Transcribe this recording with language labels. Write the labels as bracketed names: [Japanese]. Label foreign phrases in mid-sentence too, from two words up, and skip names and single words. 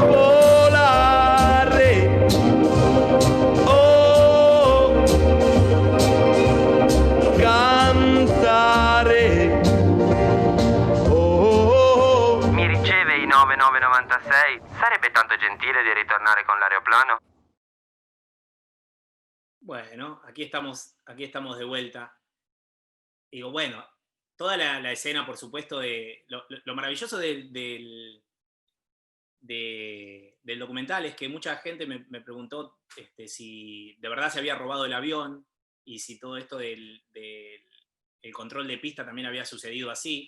[Italian] Volare, oh, cantare, oh. Mi riceve i 9996? Sarebbe tanto gentile di ritornare con l'aeroplano? [Spanish] Bueno, aquí estamos de vuelta. Digo, bueno, toda la escena, por supuesto, de lo maravilloso del documental es que mucha gente me preguntó si de verdad se había robado el avión y si todo esto del el control de pista también había sucedido así.